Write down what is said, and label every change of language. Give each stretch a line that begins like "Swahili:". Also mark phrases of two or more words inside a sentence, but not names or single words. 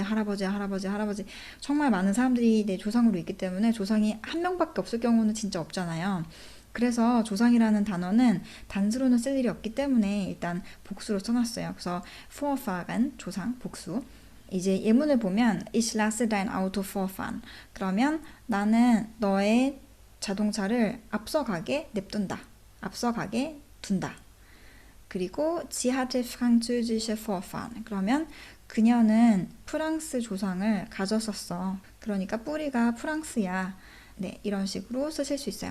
Korean: 정말 많은 사람들이 내 조상으로 있기 때문에 조상이 한 명밖에 없을 경우는 진짜 없잖아요. 그래서 조상이라는 단어는 단수로는 쓸 일이 없기 때문에 일단 복수로 써놨어요. 그래서 vorfahren, 조상, 복수. 이제 예문을 보면
German: Ich lasse dein Auto vorfahren.
Korean: 그러면 나는 너의 자동차를 앞서가게 냅둔다. 앞서가게 둔다.
German: 그리고 Sie hatte französische Vorfahren.
Korean: 그러면 그녀는 프랑스 조상을 가졌었어. 그러니까 뿌리가 프랑스야. 네, 이런 식으로 쓰실 수 있어요.